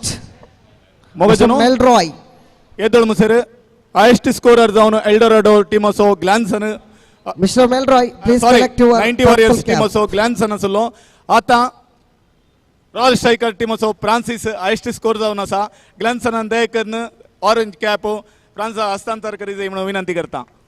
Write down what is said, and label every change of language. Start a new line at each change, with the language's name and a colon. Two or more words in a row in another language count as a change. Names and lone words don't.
English: Mr. Melroy.
Konkani: ಎದ್ದಳು ಮುಸರು
English: highest scorer
Konkani: ಜಾವನು ಎಲ್ಡರಾಡೋ ಟೀಮಸೋ ಗ್ಲಾನ್ಸನ್.
English: Mr. Melroy, please collect your
Konkani: 90 ವಾರಿಯರ್ಸ್ ಟೀಮಸೋ ಗ್ಲಾನ್ಸನ್ ಅಸಲು ಆತ ರಾಯಲ್ ಸ್ಟ್ರೈಕರ್ ಟೀಮಸೋ ಫ್ರಾನ್ಸಿಸ್
English: highest score
Konkani: जावन असा. ग्लान्सन दयकन
English: orange cap
Konkani: फ्रान्स हस्तांतर करीत म्हणून विनंती करता.